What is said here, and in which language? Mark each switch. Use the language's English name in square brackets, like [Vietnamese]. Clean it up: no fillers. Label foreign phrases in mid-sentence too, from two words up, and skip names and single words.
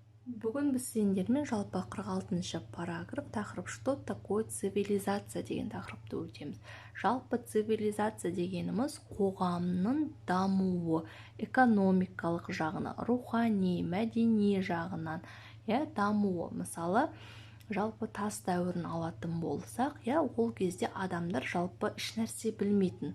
[Kazakh] Бүгін біз сендермен жалпы 46-шы параграф тақырып [Russian] «Что такое цивилизация» [Kazakh] деген тақырыпты өтеміз. Жалпы цивилизация дегеніміз қоғамның дамуы, экономикалық жағынан, рухани, мәдени жағынан, дамуы. Мысалы, жалпы тас дәуірін алатын болсақ, ол кезде адамдар жалпы ешнәрсе білмейтін.